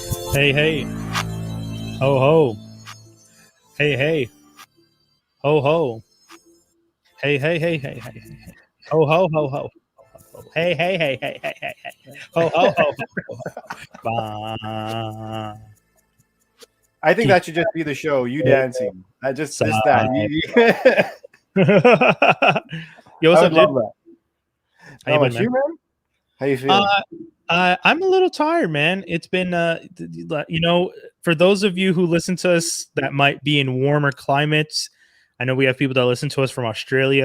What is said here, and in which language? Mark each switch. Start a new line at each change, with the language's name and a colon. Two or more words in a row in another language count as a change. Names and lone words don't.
English: Hey, hey. Ho, ho. Hey, hey. Ho, ho. Hey, hey, hey, hey, hey, hey. Ho, ho, ho, ho. Hey, hey, hey, hey, hey, hey, hey. Ho, ho, ho, ho, ho. I think that should just be the show. You dancing. Just that. Yo, what's up, dude? Love that. How you been, man? Man? How you feeling? I'm a little tired, man. It's been, for those of you who listen to us that might be in warmer climates, I know we have people that listen to us from Australia.